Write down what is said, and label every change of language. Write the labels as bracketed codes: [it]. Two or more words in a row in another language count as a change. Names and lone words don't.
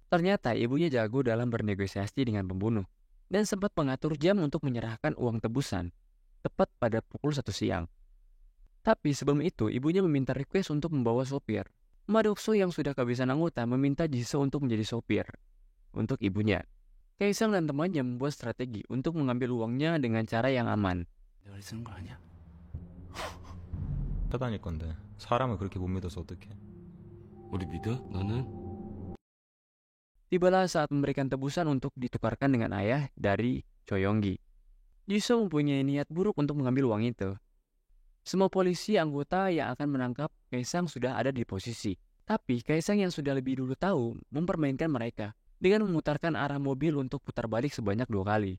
[id] Ternyata ibunya jago dalam bernegosiasi dengan pembunuh dan sempat mengatur jam untuk menyerahkan uang tebusan tepat pada pukul 1 siang. Tapi sebelum itu, ibunya meminta request untuk membawa sopir. Madokso yang sudah kehabisan anggota meminta Jisoo untuk menjadi sopir untuk ibunya. Kaesang dan temannya membuat strategi untuk mengambil uangnya dengan cara yang aman. [ko] 내가 쓰는 거 아니야? 다닐 건데 사람을 그렇게 못 믿어서 어떡해? 우리 믿어? 너는? [id] Tibalah saat memberikan tebusan untuk ditukarkan dengan ayah dari Choi Yong-gi. Jisoo mempunyai niat buruk untuk mengambil uang itu. Semua polisi anggota yang akan menangkap Kaesang sudah ada di posisi. Tapi Kaesang yang sudah lebih dulu tahu mempermainkan mereka dengan memutarkan arah mobil untuk putar balik sebanyak 2 kali.